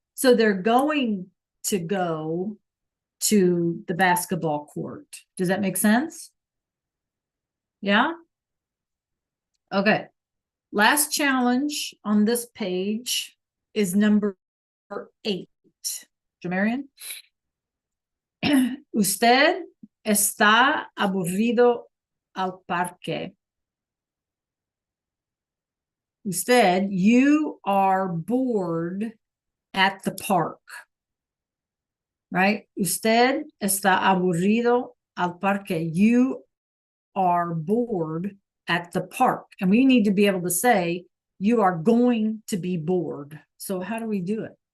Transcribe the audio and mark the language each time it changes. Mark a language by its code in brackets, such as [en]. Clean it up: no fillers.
[en] So they're going to go to the basketball court. Does that make sense? Yeah. Okay. Last challenge on this page is number 8. Jamarian? [es] Usted está aburrido al parque. [en] Usted, you are bored at the park. Right? [es] Usted está aburrido al parque. [en] You are bored at the park. And we need to be able to say, you are going to be bored. So how do we do it?